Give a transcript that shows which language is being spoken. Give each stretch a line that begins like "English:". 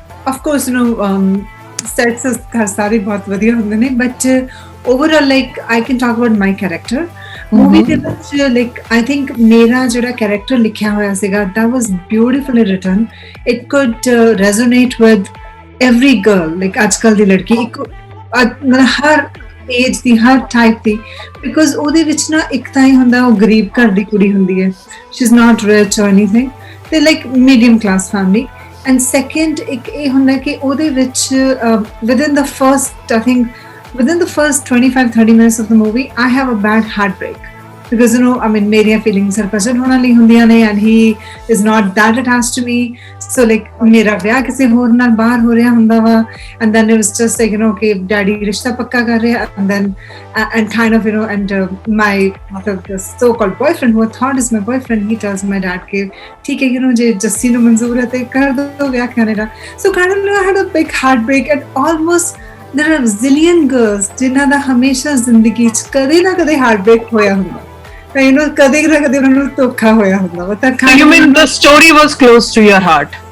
English: Of course, you know, sets
Punjabi: ਸਾਰੇ ਬਹੁਤ ਵਧੀਆ ਹੁੰਦੇ ਨੇ,
English: but overall, like, I can talk about my character. Movie
Punjabi: ਦੇ ਵਿੱਚ,
English: like, I think
Punjabi: ਮੇਰਾ ਜਿਹੜਾ
English: character
Punjabi: ਲਿਖਿਆ ਹੋਇਆ ਸੀਗਾ,
English: that was beautifully written. It could resonate with every girl, like
Punjabi: ਅੱਜਕੱਲ ਦੀ ਲੜਕੀ, ਮਤਲਬ ਹਰ age ਦੀ, Har type ਦੀ, because ਉਹਦੇ ਵਿੱਚ ਨਾ ਇੱਕ ਤਾਂ ਹੀ ਹੁੰਦਾ ਉਹ ਗਰੀਬ ਘਰ ਦੀ ਕੁੜੀ ਹੁੰਦੀ ਹੈ,
English: she is not rich or anything,
Punjabi: ਤੇ like medium class family.
English: and second
Punjabi: ਇੱਕ ਇਹ ਹੁੰਦਾ ਕਿ ਉਹਦੇ ਵਿੱਚ
English: within the first 25-30 minutes of the movie, I have a bad heartbreak. Because, you know, I mean,
Punjabi: मेरिया
English: feelings Harbhajan होना
Punjabi: ਲਈ ਹੁੰਦੀਆਂ ਨੇ,
English: and he is not that attached to me. So, like,
Punjabi: ਮੇਰਾ ਵਿਆਹ ਕਿਸੇ ਹੋਰ ਨਾਲ ਬਾਹਰ ਹੋ ਰਿਹਾ ਹੁੰਦਾ ਵਾ,
English: and then it was just like, you know, ਕਿ daddy
Punjabi: ਰਿਸ਼ਤਾ ਪੱਕਾ ਕਰ ਰਿਹਾ,
English: and then and kind of, you know, and my the so-called boyfriend, who I thought is my boyfriend, he tells my dad
Punjabi: ਕਿ ਠੀਕ ਹੈ,
English: you know,
Punjabi: ਜੇ ਜੱਸੀ ਨੂੰ ਮਨਜ਼ੂਰ ਹੈ ਤੇ ਕਰ ਦੋ ਵਿਆਹ Canada.
English: So kind of, I had a big heartbreak, and almost there are zillion girls
Punjabi: ਜਿਨ੍ਹਾਂ ਦਾ ਹਮੇਸ਼ਾ ਜ਼ਿੰਦਗੀ 'ਚ ਕਦੇ ਨਾ ਕਦੇ
English: heartbreak
Punjabi: ਹੋਇਆ ਹੁੰਦਾ,
English: you know,
Punjabi: ਕਦੇ ਨਾ ਕਦੇ ਉਹਨਾਂ ਨੂੰ ਧੋਖਾ ਹੋਇਆ ਹੁੰਦਾ ਵਾ। ਤਾਂ
English: you mean the story was close to your heart?